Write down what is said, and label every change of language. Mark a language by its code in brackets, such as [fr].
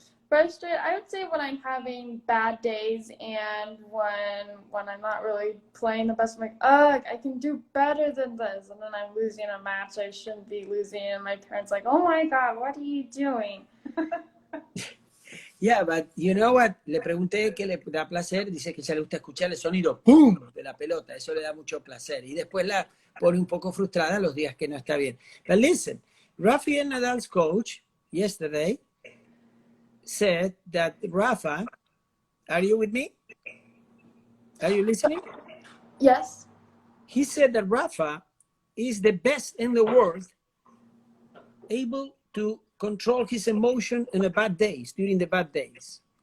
[en] Frustrated, I would say when I'm having bad days and when I'm not really playing the best. I'm like, I can do better than this. And then I'm losing a match I shouldn't be losing. And my parents like, oh my God, what are you doing? Yeah, but you know what? [es] Le pregunté qué le da placer. Dice que ya le gusta escuchar el sonido ¡pum! De la pelota. Eso le da mucho placer. Y después la pone un poco frustrada los días que no está bien. [en] But listen, Rafael Nadal's coach yesterday said that Rafa, are you with me? Are you listening? Yes. He said that Rafa is the best in the world able to control his emotion in the bad days, during the bad days.